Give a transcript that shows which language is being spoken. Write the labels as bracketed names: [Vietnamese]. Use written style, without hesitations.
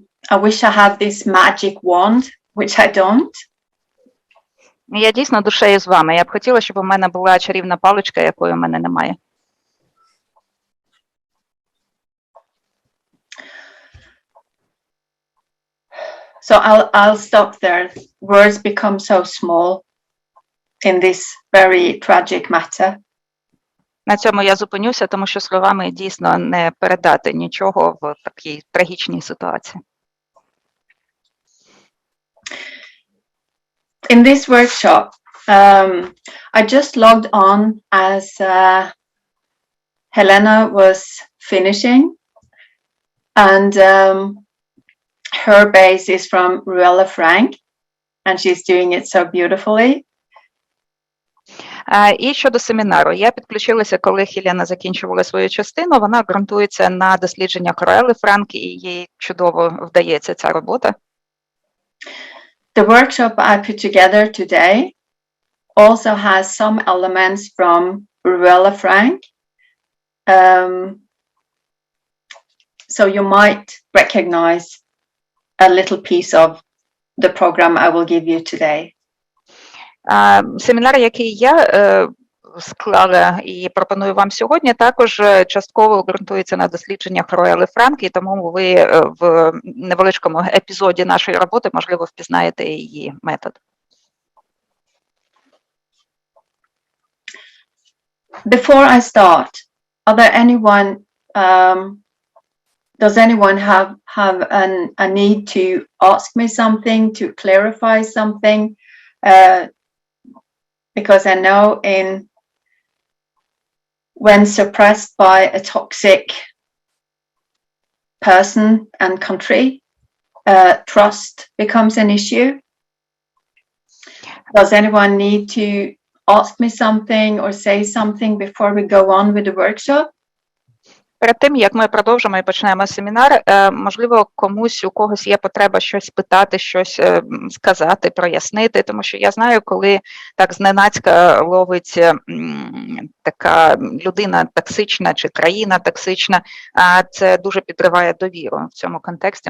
[English] I wish I had this magic wand, which I don't. [Ukrainian] Я дійсно душею з вами. Я б хотіла, щоб у мене була чарівна паличка, якої у мене немає. [English] So I'll stop there. Words become so small in this very tragic matter. [Ukrainian] На цьому я зупинюся, тому що словами дійсно не передати нічого в такій трагічній ситуації. [English] In this workshop, I just logged on as Helena was finishing, and her base is from Ruella Frank, and she's doing it so beautifully. [Ukrainian] І щодо семінару, я підключилася, коли Хелена закінчувала свою частину, вона ґрунтується на дослідженнях Руелли Франк, і їй чудово вдається ця робота. [English] The workshop I put together today also has some elements from Ruella Frank. So you might recognize a little piece of the program I will give you today. [Ukrainian] Семінар, який я склала і пропоную вам сьогодні, також частково ґрунтується на дослідженнях Руелли Франк, і тому ви в невеличкому епізоді нашої роботи, можливо, впізнаєте її метод. [English] Before I start, are there anyone, does anyone have a need to ask me something, to clarify something? Because I know when suppressed by a toxic person and country, trust becomes an issue. Does anyone need to ask me something or say something before we go on with the workshop? [Ukrainian] Перед тим, як ми продовжимо і почнемо семінар, можливо, комусь, у когось є потреба щось питати, щось сказати, прояснити, тому що я знаю, коли так зненацька ловить така людина токсична чи країна токсична, це дуже підриває довіру в цьому контексті.